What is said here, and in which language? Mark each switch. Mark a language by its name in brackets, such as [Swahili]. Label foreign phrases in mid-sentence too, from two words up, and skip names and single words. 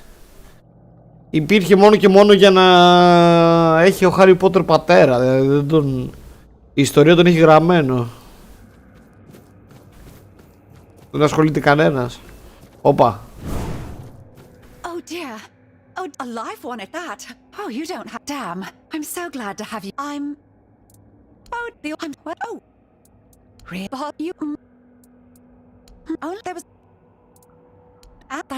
[Greek] Υπήρχε μόνο και μόνο για να έχει ο Harry Potter πατέρα. Δεν τον... Η ιστορία τον έχει γραμμένο. Δεν ασχολείται κανένας. Όπα. [English] Oh dear. Oh, a live one at that. Oh, you don't have... Damn. I'm so glad to have you. I'm... Oh, I'm... What? Oh. Really? You... Oh, there was... At that...